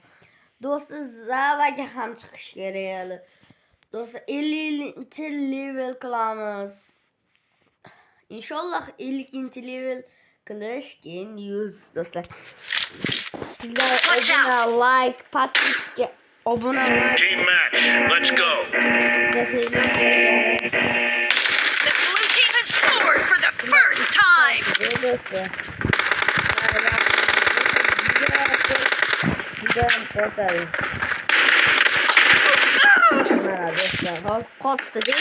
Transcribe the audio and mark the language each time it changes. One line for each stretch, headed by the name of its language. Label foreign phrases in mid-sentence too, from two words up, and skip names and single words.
Uzbek: Do'stlar, zavaga ham chiqish kerak hali. Do'stlar, 50-level qilamiz. İnşallah 50-level qilish, keyin 100 do'stlar. Sizlar obuna, like, podpiska, obuna,
English: Team match, let's go. The blue team has scored for the first time.
Uzbek: Hozir qotdi deb.